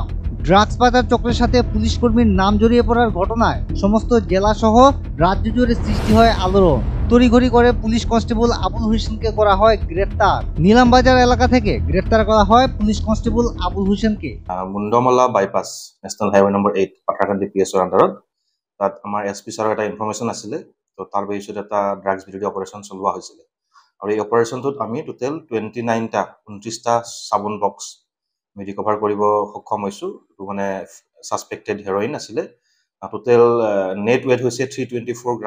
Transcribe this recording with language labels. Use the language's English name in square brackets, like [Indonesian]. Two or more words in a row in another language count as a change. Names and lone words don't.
[Bangla] ড্রাগস পাচার চক্রের সাথে পুলিশ কর্মীর নাম জড়িয়ে পড়ার ঘটনায় সমস্ত জেলা সহ রাজ্য জুড়ে সৃষ্টি হয় আলোড়ন। তড়িঘড়ি করে পুলিশ কনস্টেবল আবুল হোসেনকে করা হয় গ্রেফতার। নিলামবাজার এলাকা থেকে গ্রেফতার করা হয় পুলিশ কনস্টেবল আবুল হোসেনকে। [Assamese] মুন্ডমালা বাইপাস [English] National Highway Number [Assamese] 8 পাথাৰকান্দি পিএছৰ আণ্ডাৰত তাত আমাৰ এছপি ছাৰৰ এটা ইনফৰমেশ্যন আছিলে। তো তাৰ বেচিছত এটা ড্ৰাগছ বিৰোধী অপাৰেশ্যন চলোৱা হৈছিলে আৰু এই অপাৰেশ্যনটোত আমি টোটেল 29টা চাবোন বক্স আমি ৰিকভাৰ কৰিব সক্ষম হৈছোঁ। এইটো মানে [English] suspected heroin [Assamese] আছিলে। [English] total net weight [Assamese] হৈছে 324 গ্ৰাম।